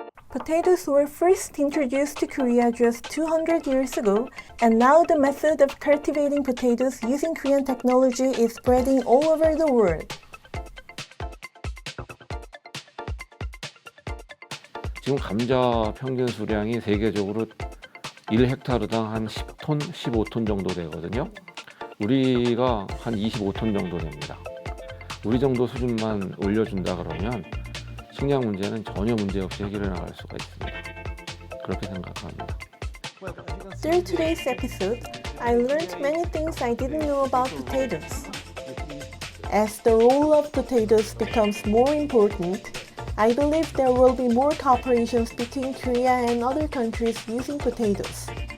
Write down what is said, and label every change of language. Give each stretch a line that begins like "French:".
English: Potatoes were first introduced to Korea just 200 years ago, and now the method of cultivating potatoes using Korean technology is spreading all over the world.
Korean: 지금 감자 평균 수량이 세계적으로 1헥타르당 한 10톤, 15톤 정도 되거든요. 우리가 한 25톤 정도 됩니다. 우리 정도 수준만 올려준다 그러면 식량 문제는 전혀 문제 없이 해결해 나갈 수가 있습니다. 그렇게 생각합니다.
English: Through today's episode, I learned many things I didn't know about potatoes. As the role of potatoes becomes more important, I believe there will be more cooperations between Korea and other countries using potatoes.